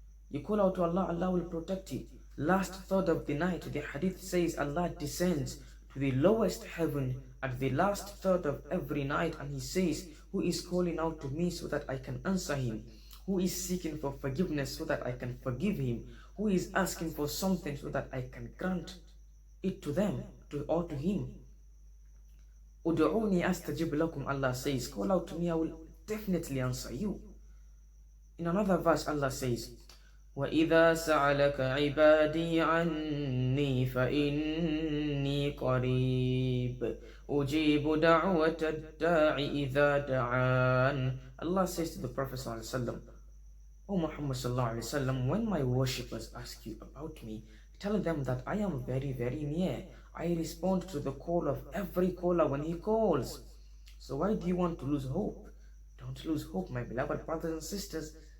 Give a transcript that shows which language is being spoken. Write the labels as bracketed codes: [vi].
[en] You call out to Allah, Allah will protect you. Last third of the night, the hadith says Allah descends to the lowest heaven at the last third of every night and He says, who is calling out to me so that I can answer him? Who is seeking for forgiveness so that I can forgive him? Who is asking for something so that I can grant it to them or to him? [ar] Udu'uni astajib lakum, [en] Allah says, call out to me, I will definitely answer you. In another verse, Allah says, [ar] وَإِذَا سَأَلَكَ عِبَادِي عَنِّي فَإِنِّي قَرِيبٌ أُجِيبُ دَعْوَةَ الدَّاعِ إِذَا دَعَانِ. [en] Allah says to the Prophet ﷺ, O Muhammad ﷺ, when my worshippers ask you about me, tell them that I am very, very near. I respond to the call of every caller when he calls. So why do you want to lose hope? Don't lose hope, my beloved brothers and sisters.